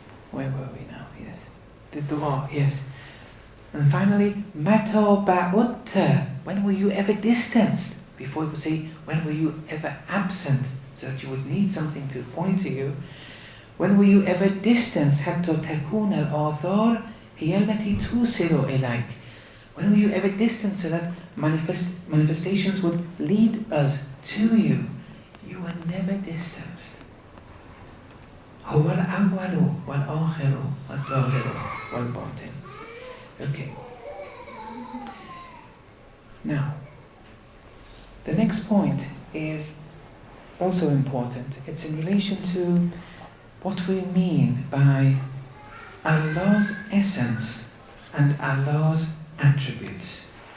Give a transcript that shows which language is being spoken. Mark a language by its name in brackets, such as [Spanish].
[English] Where were we now? Yes. The dua, yes. And finally, mata ba'utta. When were you ever distanced? Before it would say, when were you ever absent? So that you would need something to point to you. When were you ever distanced? [Arabic] حتى تكون الآثار هي التي توصل إليك. [English] When were you ever distanced so that manifestations would lead us to you? You were never distanced. [Arabic] هو الأول والآخر والظاهر والباطن. [English] Okay. Now, the next point is also important. It's in relation to what we mean by Allah's essence and Allah's attributes.